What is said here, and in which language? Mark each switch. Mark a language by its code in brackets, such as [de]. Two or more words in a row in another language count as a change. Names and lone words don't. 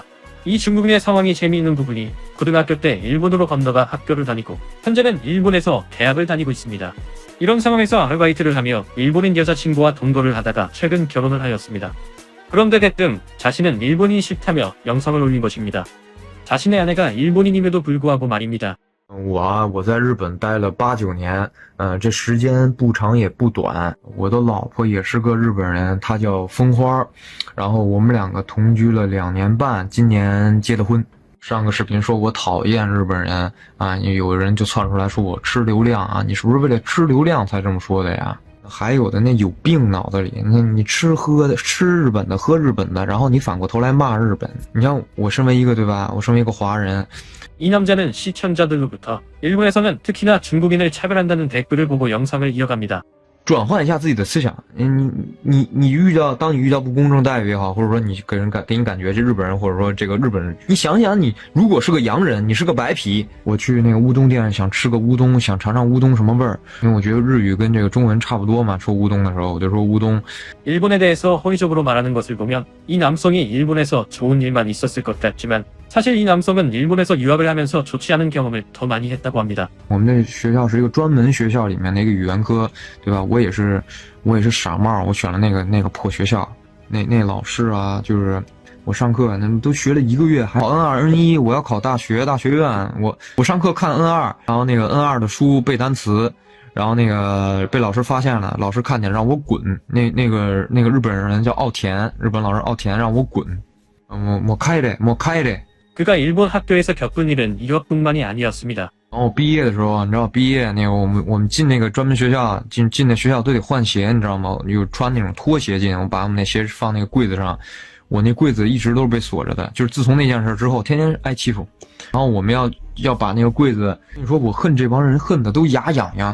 [ko] 이 중국인의 상황이 재미있는 부분이 고등학교 때 일본으로 건너가 학교를 다니고 현재는 일본에서 대학을 다니고 있습니다. 이런 상황에서 아르바이트를 하며 일본인 여자친구와 동거를 하다가 최근 결혼을 하였습니다. 그런데 대뜸 자신은 일본인이 싫다며 영상을 올린 것입니다. 자신의 아내가 일본인임에도 불구하고 말입니다. [zh] 我在日本待了8、9年，这时间不长也不短。我的老婆也是个日本人，她叫风花，然后我们2个同居了2年半，今年结的婚。上个视频说我讨厌日本人啊，有人就窜出来说我吃流量啊，你是不是为了吃流量才这么说的呀？还有的那有病脑子里，那你吃日本的，喝日本的，然后你反过头来骂日本。你像我身为一个对吧？我身为一个华人。 [ko] 이 남자는 시청자들로부터 일본에서는 특히나 중국인을 차별한다는 댓글을 보고 영상을 이어갑니다. [zh] 转换一下自己的思想，你遇到不公正待遇也好，或者说你给你感觉这日本人或者说这个日本人，你想想你如果是个洋人，你是个白皮，我去那个乌冬店想吃个乌冬，想尝尝乌冬什么味儿，因为我觉得日语跟这个中文差不多嘛，说乌冬的时候我就说乌冬。 [ko] 일본에 대해서 호의적으로 말하는 것을 보면 이 남성이 일본에서 좋은 일만 있었을 것 같지만 사실 이 남성은 일본에서 유학을 하면서 좋지 않은 경험을 더 많이 했다고 합니다. [zh] 我们这学校是一个专门学校里面的一个语言科，对吧？我也是傻帽，我选了那个破学校，那老师啊，就是我上课那都学了1个月，还考 N2、N1，我要考大学院，我上课看 N2，然后那个 N2 的书背单词，然后那个被老师发现了，老师看见让我滚，那个日本人叫奥田，日本老师奥田让我滚，我开的。 [ko] 그가 일본 학교에서 겪은 일은 이것뿐만이 아니었습니다. [zh] 然后毕业的时候，你知道毕业那个我们进那个专门学校，进那学校都得换鞋，你知道吗？有穿那种拖鞋进，我把我们那鞋放那个柜子上，我那柜子一直都是被锁着的，就是自从那件事之后，天天挨欺负。然后我们要把那个柜子，跟你说我恨这帮人恨的都牙痒痒。